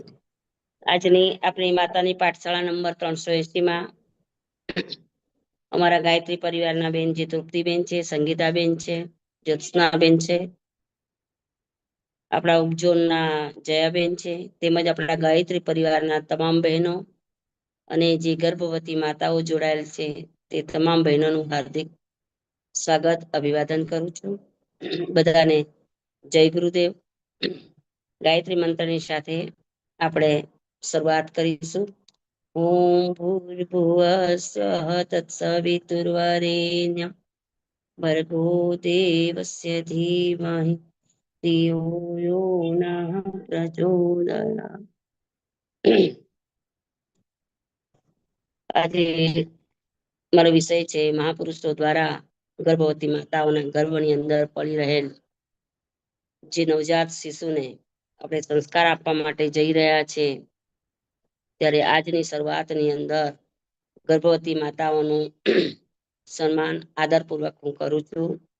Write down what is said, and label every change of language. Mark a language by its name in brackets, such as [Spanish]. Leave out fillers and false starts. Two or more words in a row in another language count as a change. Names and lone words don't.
[Gujarati] આજની આપણી માતાની પાઠશાળા નંબર 380 માં અમારા ગાયત્રી પરિવારના બેન જે તૃપ્તિબેન છે, સંગીતાબેન છે, જ્યોત્સનાબેન છે, આપણા ઉપજોનના જયાબેન છે, તેમજ આપણા ગાયત્રી પરિવારના તમામ બહેનો અને જે ગર્ભવતી માતાઓ જોડાયેલ છે તે તમામ બહેનોનું હાર્દિક સ્વાગત અભિવાદન કરું છું। બધાને જય ગુરુદેવ। ગાયત્રી મંત્રની સાથે આપણે શરૂઆત કરીશું। [Sanskrit] ઓમ ભૂર્ભુવસ્સઃ તત્સવિતુર્વરેણ્યં ભર્ગો દેવસ્ય ધીમહિ ધિયો યો નઃ પ્રચોદયાત્। [Gujarati] આજે મારો વિષય છે મહાપુરુષો દ્વારા ગર્ભવતી માતાઓના ગર્ભની અંદર પડી રહેલ જે નવજાત શિશુને આપણે સંસ્કાર આપવા માટે જઈ રહ્યા છે ત્યારે આજની શરૂઆતની અંદર ગર્ભવતી માતાઓનું સન્માન આદરપૂર્વક હું કરું છું।